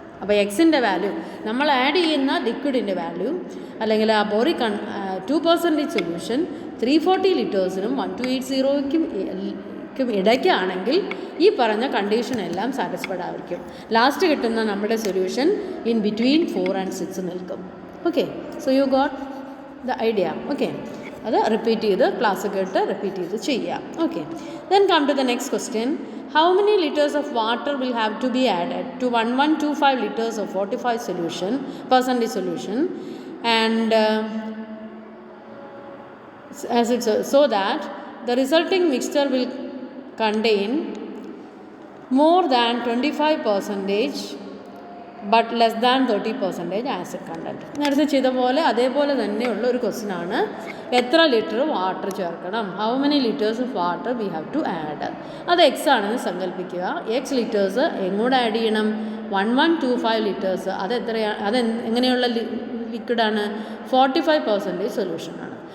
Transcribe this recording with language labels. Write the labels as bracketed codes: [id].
[ml] അപ്പോൾ എക്സിൻ്റെ വാല്യൂ നമ്മൾ ആഡ് ചെയ്യുന്ന ലിക്വിഡിൻ്റെ വാല്യൂ അല്ലെങ്കിൽ ആ ബോറിക് 2% സൊല്യൂഷൻ 340 ലിറ്റേഴ്സിനും 1280ക്കും ഇടയ്ക്കാണെങ്കിൽ ഈ പറഞ്ഞ കണ്ടീഷൻ എല്ലാം സാറ്റിസ്ഫൈഡ് ആയിരിക്കും. ലാസ്റ്റ് കിട്ടുന്ന നമ്മുടെ സൊല്യൂഷൻ [en] in between 4 and 6 [ml] നിൽക്കും. Okay, [en] So you got the idea. [ml] Okay, അത് റിപ്പീറ്റ് ചെയ്ത് ക്ലാസ് കേട്ട് റിപ്പീറ്റ് ചെയ്ത് ചെയ്യാം. [en] Okay, then come to the next question. How many liters of water will have to be added to 1125 liters of 45 percent solution, and as it's so that the resulting mixture will contain more than 25% but less than 30% acid content. [ml] നേരത്തെ ചെയ്ത പോലെ അതേപോലെ തന്നെയുള്ള ഒരു question ആണ്. എത്ര litre water ചേർക്കണം, [en] How many litres of water we have to add. [ml] അത് എക്സ് ആണെന്ന് സങ്കല്പിക്കുക. എക്സ് ലിറ്റേഴ്സ് എങ്ങോട്ട് ആഡ് ചെയ്യണം, 1125 ലിറ്റേഴ്സ്. അത് എങ്ങനെയുള്ള ലിക്വിഡാണ്, 45% സൊല്യൂഷനാണ്.